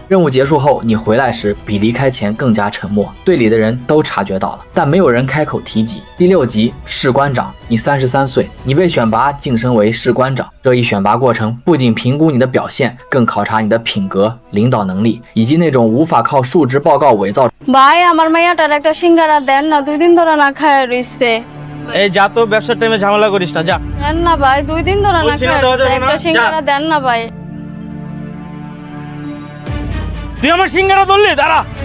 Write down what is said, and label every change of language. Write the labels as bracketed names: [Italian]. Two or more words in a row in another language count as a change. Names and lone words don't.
[Chinese] 任务结束后，你回来时比离开前更加沉默，队里的人都察觉到了，但没有人开口提及。第6集，士官长，你33岁，你被选拔晋升为士官长。这一选拔过程不仅评估你的表现，更考察你的品格、领导能力，以及那种无法靠述职报告伪造。 [Bangla] ভাই আমার মেয়েটার একটা সিঙ্গারা দেন না, 2 দিন ধরে না খায় রইছে। এই যা তো, ব্যবসার টাইমে ঝামেলা করিস না, যা। দেন না ভাই, 2 দিন ধরে না বলছি না খায় দেওয়া রইছে, যাবে না, একটা যা। সিঙ্গারা দেন না ভাই। তুই আমার সিঙ্গারা ধরলি, দাঁড়া।